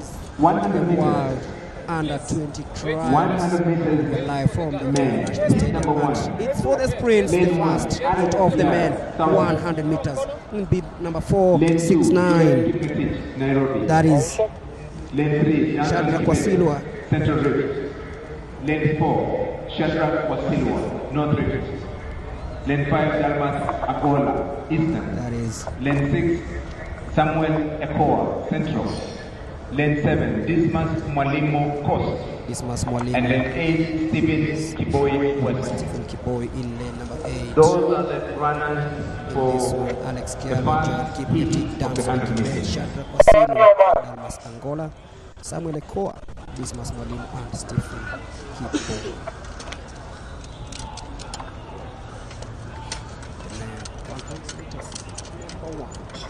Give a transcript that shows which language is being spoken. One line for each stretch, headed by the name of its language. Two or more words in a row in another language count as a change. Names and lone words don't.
English: 100 the meters. world under-20 trials 100 meters live from the men. National Stadium. Number one. And it's for the sprints, the first heat of the men, 100 meters. Will be number 469. Nairobi. That is Lane 3, Shadrach Wasilwa. Central Rift. Lane 4, Shadrach Wasilwa, North Rift. Lane 5, Dalmas Agola, Eastern. That is Lane 6, Samuel Ekoa, Central. Lane 7, Dismas Mwalimu, Coast. Dismas And Mwalimu. lane 8, Stephen Kiboi, West. Stephen Kiboi in lane number 8. Those are the runners This for one, Alex the Kialo, John first Kip, heat Petit of the Dance, 100 meters. Shadrach Wasilwa, Dalmas Angola, Samuel Ekoa, Dismas Mwalimu, and Stephen Kiboi. The man, 100 meters, number 1.